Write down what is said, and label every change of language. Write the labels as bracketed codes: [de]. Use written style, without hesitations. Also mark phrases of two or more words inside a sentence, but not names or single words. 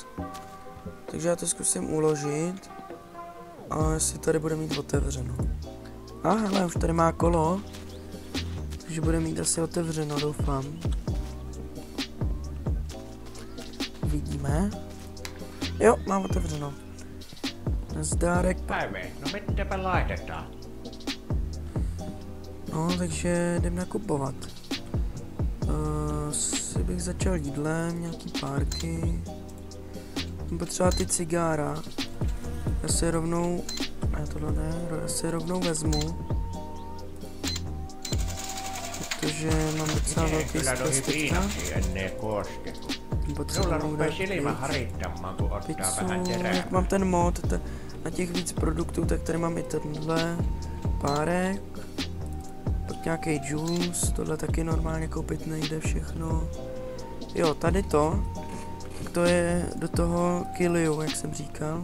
[cs] Takže já to zkusím uložit. A jestli tady bude mít otevřeno. A hele, už tady má kolo. Takže bude mít asi otevřeno, doufám. Vidíme. Jo, mám otevřeno. Nazdárek. [fi] Päivä, no mitäpä laitetaan? [cs] No, takže jdem nakupovat. Si bych začal jídlem, nějaký párky. Potřeba ty cigára. Já si rovnou... Ne, tohle ne, já si rovnou vezmu. Protože mám docela velký stres teďka. [fi] Sulla rupee silmä harittamaan, kun ottaa vähän terää. [cs] Jak mám ten mod na těch víc produktů, tak tady mám i tenhle párek. Pak nějaký juice, tohle taky normálně koupit nejde všechno. Jo, tady to je do toho kiliu, jak jsem říkal.